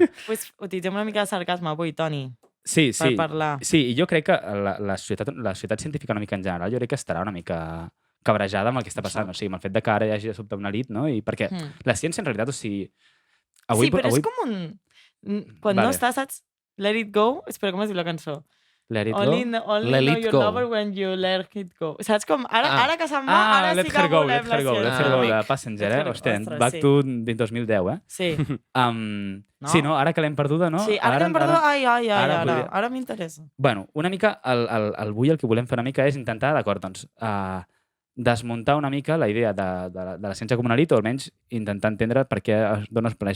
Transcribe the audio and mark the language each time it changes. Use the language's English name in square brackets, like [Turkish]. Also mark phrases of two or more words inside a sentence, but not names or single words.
[Catalan] Pues utilitzem una mica de sarcasme avui, Toni, Sí. per parlar. Sí, i jo crec que la societat científica una mica en general, jo crec que estarà una mica cabrejada amb el que està passant. O sigui, amb el fet de que ara hi hagi de sobte una elit, no? I perquè la ciència, en realitat, o sigui... Sí, però és com un... Quan no Vale. estàs, saps? [English] Let it go. [Catalan] Espera, com es diu la cançó? [English] Let it Only go. Let know it your go. lover when you let it go. [Catalan] Saps com? Ara que se'n va, ara [English] Let [Catalan] sí que [English] her go, [Catalan] volem [English] let her go, [Catalan] la [English] let [Catalan] ciència. [English] her go, [Catalan] de Amic. [English] Passenger, Let her go. [Catalan] Hòstia, Ostres, [English] back [Catalan] sí. [English] to 2010, [Catalan] Sí. No? Sí, no? Ara que l'hem perduda, no? Sí, ara que hem perdut... Ara m'interessa. Bueno, una mica, avui el que volem fer una mica és intentar, d'acord, doncs, desmuntar una mica la idea de la ciència com una elit, o almenys intentar entendre per què d'on es planeix